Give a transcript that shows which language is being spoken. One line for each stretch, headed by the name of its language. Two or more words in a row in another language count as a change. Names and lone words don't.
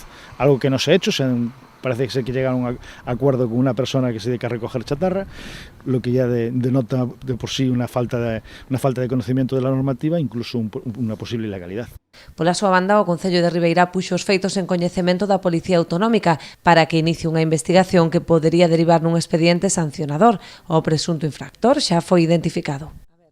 Spanish: Algo que no se ha hecho, parece que llegan a un acuerdo con una persona que se dedica a recoger chatarra, lo que ya denota de por sí una falta de conocimiento de la normativa, incluso una posible ilegalidad.
Galician: Pola súa banda, o Concello de Ribeira puxo os feitos en coñecemento da Policía Autonómica para que inicie unha investigación que podería derivar nun expediente sancionador. O presunto infractor xa foi identificado.